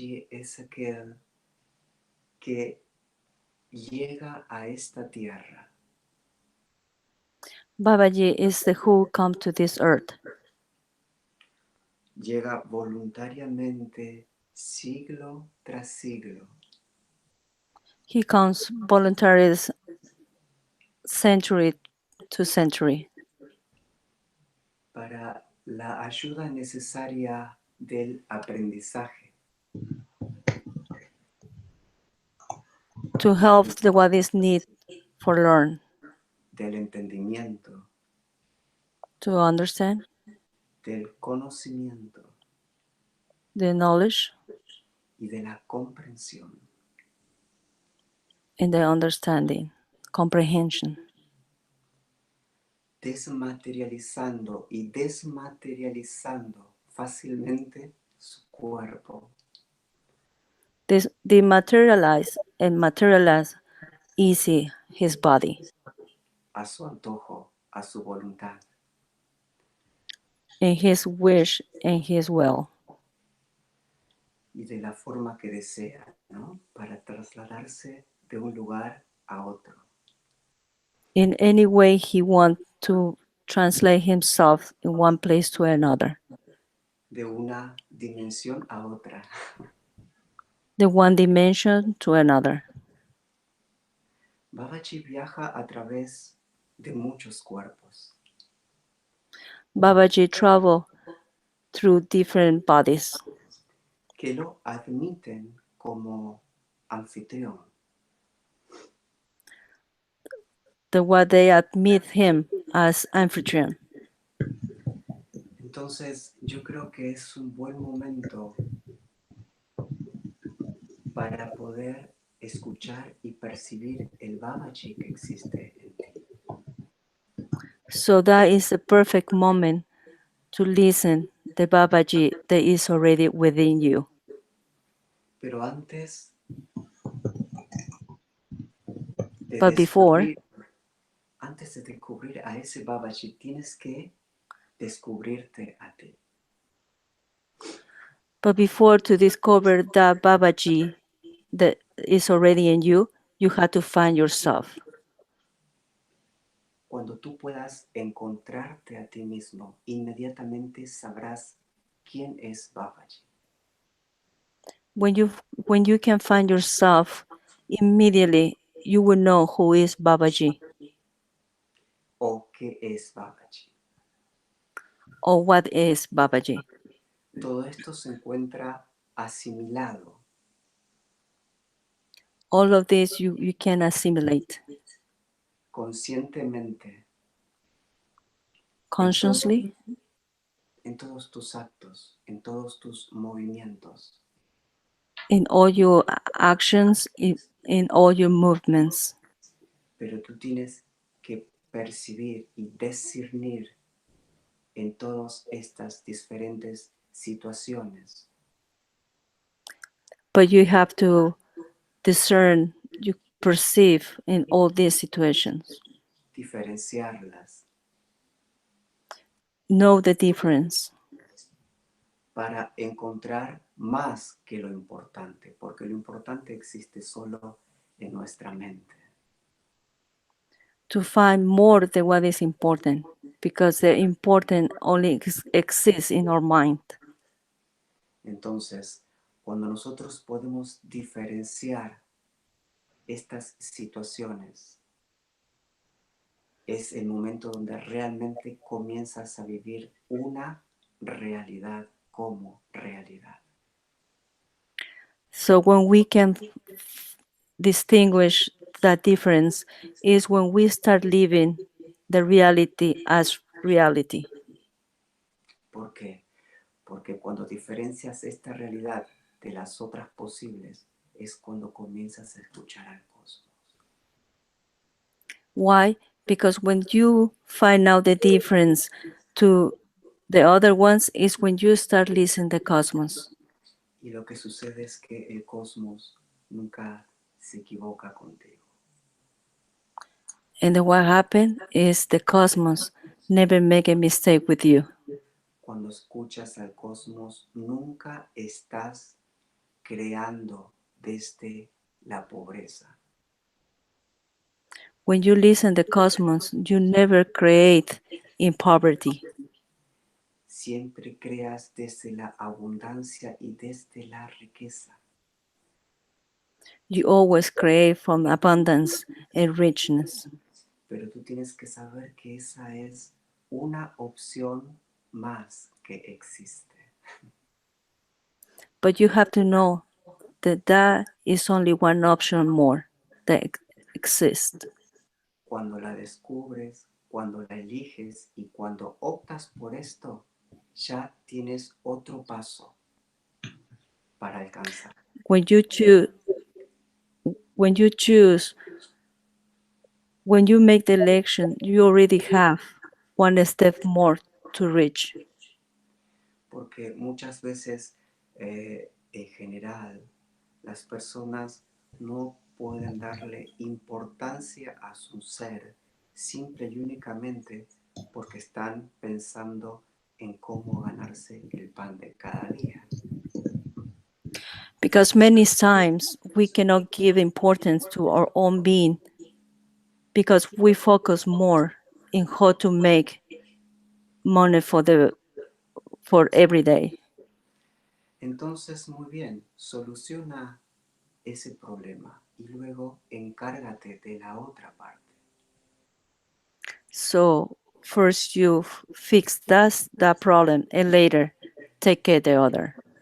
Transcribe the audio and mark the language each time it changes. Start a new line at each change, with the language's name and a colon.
Spanish: Es aquel que llega a esta tierra
English: Babaji is the who come to this earth
Spanish: llega voluntariamente siglo tras siglo
English: He comes voluntarily century to century
Spanish: para la ayuda necesaria del aprendizaje,
English: to help the what is need for learn,
Spanish: del entendimiento,
English: to understand
Spanish: del conocimiento
English: the knowledge
Spanish: y de la comprensión.
English: and the understanding, comprehension,
Spanish: Desmaterializando y desmaterializando fácilmente su cuerpo
English: this dematerialize and materialize easy his body
Spanish: a su antojo, a su voluntad,
English: in his wish and his will,
Spanish: y de la forma que desea, ¿no? Para trasladarse de un lugar a otro,
English: in any way he wants to translate himself in one place to another,
Spanish: de una dimensión a otra.
English: the one dimension to another.
Spanish: Babaji viaja a través de muchos cuerpos
English: Babaji travel through different bodies
Spanish: que lo admiten como anfitrión.
English: the what they admit him as amphitryon.
Spanish: Entonces yo creo que es un buen momento para poder escuchar y percibir el Babaji que existe en ti.
English: So that is the perfect moment to listen the Babaji that is already within you.
Spanish: Pero de
English: But before,
Spanish: antes de descubrir a ese Babaji, tienes que descubrirte a ti.
English: to discover that Babaji that is already in you, you have to find yourself.
Spanish: Cuando tú puedas encontrarte a ti mismo, inmediatamente sabrás quién es Babaji
English: When you can find yourself, immediately you will know who is Babaji
Spanish: o qué es Babaji.
English: or what is Babaji.
Spanish: Todo esto se encuentra asimilado
English: All of this you can assimilate
Spanish: conscientemente
English: consciously
Spanish: en todos tus actos, en todos tus movimientos.
English: in all your actions, in all your movements.
Spanish: Pero tú tienes que percibir y discernir en todas estas diferentes situaciones
English: But you have to discern, you perceive in all these situations.
Spanish: diferenciarlas
English: Know the difference
Spanish: para encontrar más que lo importante, porque lo importante existe solo en nuestra mente.
English: to find more than what is important, because the important only exists in our mind.
Spanish: Entonces, cuando nosotros podemos diferenciar estas situaciones, es el momento donde realmente comienzas a vivir una realidad como realidad.
English: So when we can distinguish that difference is when we start living the reality as reality.
Spanish: ¿Por qué? Porque cuando diferencias esta realidad de las otras posibles, es cuando comienzas a escuchar al cosmos.
English: Why? Because when you find out the difference to the other ones is when you start listening the cosmos.
Spanish: Y lo que sucede es que el cosmos nunca se equivoca contigo.
English: And then what happened is the cosmos never make a mistake with you.
Spanish: Cuando escuchas al cosmos, nunca estás creando desde la pobreza.
English: When you listen the cosmos, you never create in poverty.
Spanish: siempre creas desde la abundancia y desde la riqueza.
English: You always create from abundance and richness.
Spanish: Pero tú tienes que saber que esa es una opción más que existe.
English: But you have to know that that is only one option more that exists.
Spanish: Cuando la descubres, cuando la eliges y cuando optas por esto, ya tienes otro paso para alcanzar.
English: When you choose, when you choose, when you make the election, you already have one step more to reach.
Spanish: Porque muchas veces, en general, las personas no pueden darle importancia a su ser simple y únicamente porque están pensando en cómo ganarse el pan de cada día.
English: Because many times we cannot give importance to our own being because we focus more in how to make money for every day.
Spanish: Entonces, muy bien, soluciona ese problema y luego encárgate de la otra parte.
English: So first you fix that problem and later take care the other.